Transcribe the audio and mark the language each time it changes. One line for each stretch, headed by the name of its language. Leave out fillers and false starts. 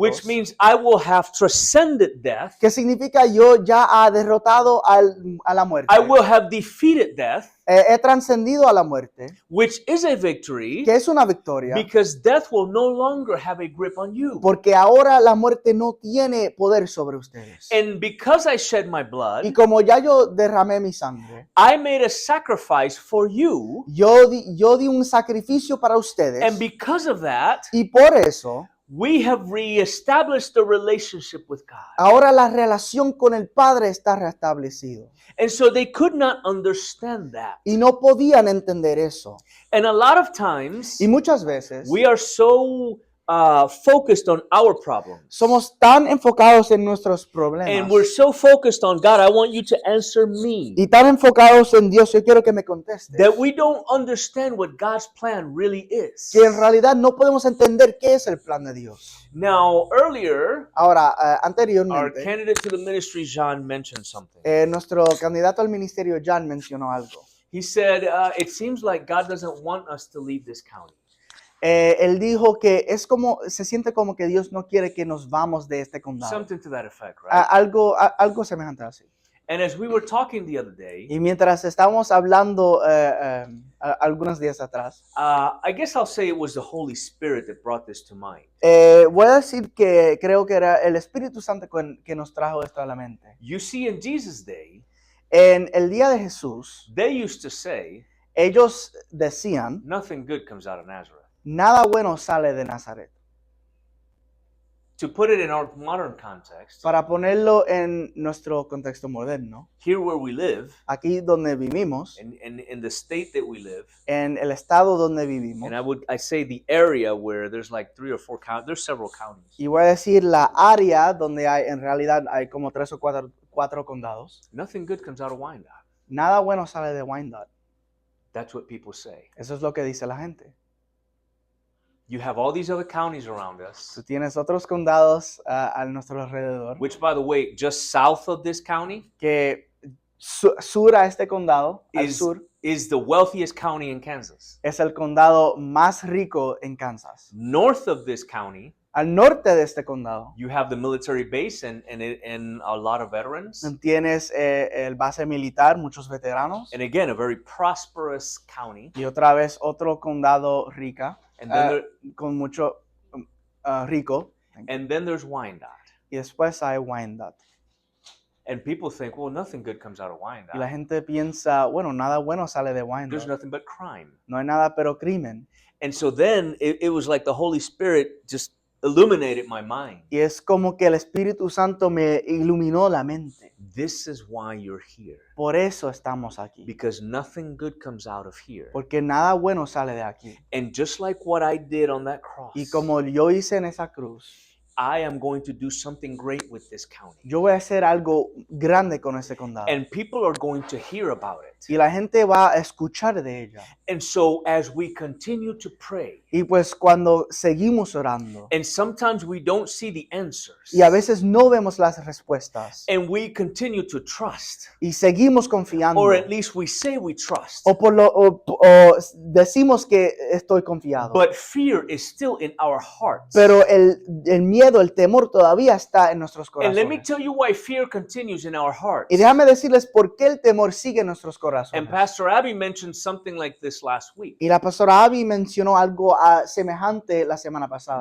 English: which means I will have transcended death.
Spanish: que significa yo ya he derrotado a la muerte.
English: I will have defeated death,
Spanish: He trascendido a la muerte,
English: which is a victory,
Spanish: que es una victoria,
English: because death will no longer have a grip on you.
Spanish: porque ahora la muerte no tiene poder sobre ustedes.
English: And because I shed my
Spanish: Y
English: blood,
Spanish: como ya yo derramé mi sangre,
English: I made a sacrifice for you,
Spanish: yo di un sacrificio para ustedes,
English: and because of that,
Spanish: y por eso
English: we have reestablished the relationship with God.
Spanish: ahora la relación con el Padre está restablecido.
English: And so they could not understand that.
Spanish: Y no podían entender eso.
English: And a lot of times,
Spanish: Y muchas veces
English: we are so focused on our problems.
Spanish: somos tan enfocados en nuestros problemas
English: And we're so focused on God, I want you to answer me.
Spanish: y tan enfocados en Dios, yo quiero que me contestes,
English: That we don't understand what God's plan really is.
Spanish: que en realidad no podemos entender qué es el plan de Dios.
English: Now, earlier,
Spanish: Ahora,
English: our
Spanish: anteriormente,
English: candidate to the ministry, Jean, mentioned something.
Spanish: nuestro candidato al ministerio, Jan, mencionó algo.
English: He said, it seems like God doesn't want us to leave this county.
Spanish: Él dijo que se siente como que Dios no quiere que nos vamos de este condado.
English: Something to that effect, right?
Spanish: Algo semejante así.
English: And as we were talking the other day,
Spanish: Y mientras estábamos hablando algunos días atrás,
English: I guess I'll say it was the Holy Spirit that brought this to mind.
Spanish: voy a decir que creo que era el Espíritu Santo que nos trajo esto a la mente.
English: You see, in Jesus' day,
Spanish: En el día de Jesús,
English: they used to say,
Spanish: ellos decían,
English: nothing good comes out of Nazareth.
Spanish: nada bueno sale de Nazaret.
English: To put it in our modern context,
Spanish: Para ponerlo en nuestro contexto moderno,
English: here where we live,
Spanish: aquí donde vivimos,
English: in the state that we live,
Spanish: en el estado donde vivimos,
English: and I say the area where there's like 3 or 4 counties, there's several counties.
Spanish: y voy a decir la área donde en realidad hay como 3 o 4 condados,
English: Nothing good comes out of Wyandotte.
Spanish: nada bueno sale de Wyandotte.
English: That's what people say.
Spanish: Eso es lo que dice la gente.
English: You have all these other counties around us,
Spanish: Tú tienes otros condados a nuestro alrededor,
English: which, by the way, just south of this county
Spanish: que sur a este condado, al
English: is,
Spanish: sur,
English: is the wealthiest county in Kansas.
Spanish: es el condado más rico en Kansas.
English: North of this county,
Spanish: Al norte de este condado
English: you have the military base and a lot of veterans.
Spanish: tienes el base militar, muchos veteranos,
English: And again, a very prosperous county.
Spanish: y otra vez otro condado rica,
English: And then,
Spanish: con mucho rico,
English: and then there's Wyandotte.
Spanish: y después hay Wyandotte.
English: And people think, well, nothing good comes out of
Spanish: Y la
English: Wyandotte.
Spanish: gente piensa, bueno, nada bueno sale de
English: There's
Spanish: Wyandotte.
English: nothing but crime.
Spanish: No hay nada pero crimen.
English: And so then it was like the Holy Spirit just illuminated my mind.
Spanish: Y es como que el Espíritu Santo me iluminó la mente.
English: This is why you're here.
Spanish: Por eso estamos aquí.
English: Because nothing good comes out of here.
Spanish: Porque nada bueno sale de aquí.
English: And just like what I did on that cross,
Spanish: Y como yo hice en esa cruz,
English: I am going to do something great with this county.
Spanish: yo voy a hacer algo grande con este condado.
English: And people are going to hear about it.
Spanish: Y la gente va a escuchar de ella.
English: And so as we continue to pray,
Spanish: Y pues cuando seguimos orando,
English: and sometimes we don't see the answers,
Spanish: y a veces no vemos las respuestas,
English: and we continue to trust,
Spanish: y seguimos confiando,
English: or at least we say we trust,
Spanish: o decimos que estoy confiado,
English: but fear is still in our hearts.
Spanish: pero el miedo, el temor todavía está en nuestros
English: And let me
Spanish: corazones.
English: tell you why fear continues in our hearts.
Spanish: Y déjame decirles por qué el temor sigue en nuestros corazones.
English: And Pastor Abby mentioned something like this last week
Spanish: Y la pastora Abby mencionó algo semejante la semana pasada,